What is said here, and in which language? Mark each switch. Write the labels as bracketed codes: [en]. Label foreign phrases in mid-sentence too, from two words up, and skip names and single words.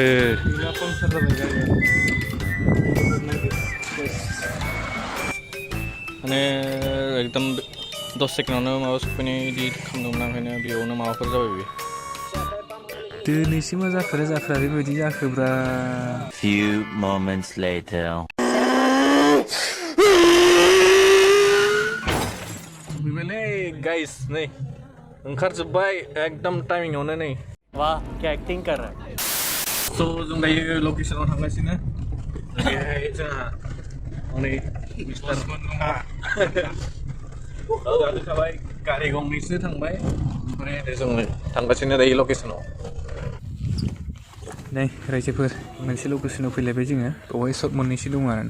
[brx] पाम्पसार जाबाय गारिया माने एकदम 10 सेकेन्डआवनो माबा सफैनाय बिदि खालामदोंमोन ओंखायनो बेयावनो माबाफोर जाबाय बे दिनैसो मा जाखो जाखोरा बेबायदि जाखोब्रा [en] Few moments later. [brx] फैबायलै गाइस नै ओंखारजोब्बाय एकदम टाइमिंआवनो नै [hi] वाह क्या एक्टिंग कर रहा है [brx] स' जों दायो लकेसनाव थांगासिनो बेहाय जोंहा हनै मिस्टार गाखोखाबाय गारि गंनैसो थांबाय ओमफ्राय जों थांगासिनो दायो लकेसनाव नै रायजोफोर मोनसे लकेसनाव फैलायबाय जोङो बेवहाय शट मोननैसो दङ आरोना